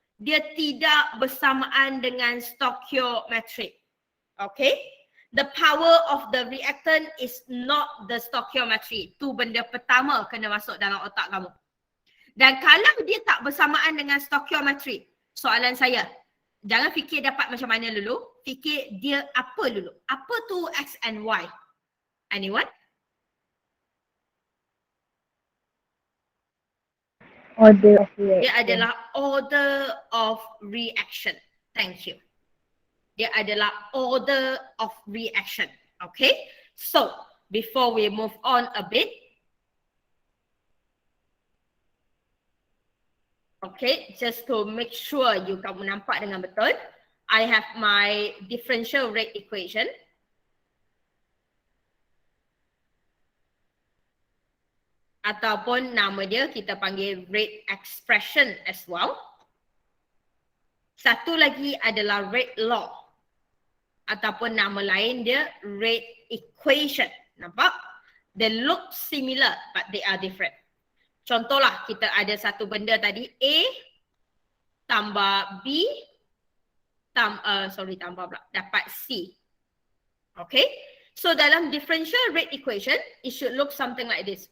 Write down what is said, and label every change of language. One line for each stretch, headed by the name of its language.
Malay: Dia tidak bersamaan dengan stoichiometry.
English: Okay? The power of the reactant is not the stoichiometry.
Malay: Tu benda pertama kena masuk dalam otak kamu. Dan kalau dia tak bersamaan dengan stoichiometry, soalan saya, jangan fikir dapat macam mana dulu, fikir dia apa dulu. Apa tu X and Y? Anyone?
English: Order of reaction.
Malay: Dia adalah
English: order of reaction. Thank you.
Malay: Dia adalah
English: order of reaction. Okay? So, before we move on a bit. Okay, just to make sure
Malay: kamu nampak dengan betul.
English: I have my differential rate equation.
Malay: Ataupun nama dia kita panggil rate expression
English: as well.
Malay: Satu lagi adalah rate law. Ataupun nama lain dia rate equation. Nampak?
English: They look similar but they are different.
Malay: Contohlah kita ada satu benda tadi A tambah B tambah pula dapat C.
English: Okay? So dalam differential rate equation it should look something like this.